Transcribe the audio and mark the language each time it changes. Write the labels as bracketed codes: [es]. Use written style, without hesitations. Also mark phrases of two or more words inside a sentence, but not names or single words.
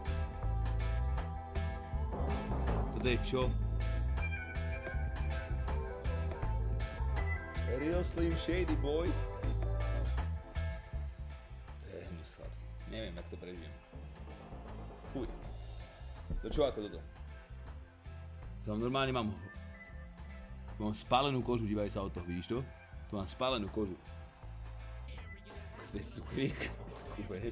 [sk] Toto je čo? [en] Real Slim Shady, boys. [sk] To je hnus, chlapci. Neviem, jak to prežijem. Fuj. To čo ako toto? Tam normálne mám spálenú kožu, dívaj sa od toho, vidíš to? Tu mám spálenú kožu. To je cukrík, skúpec.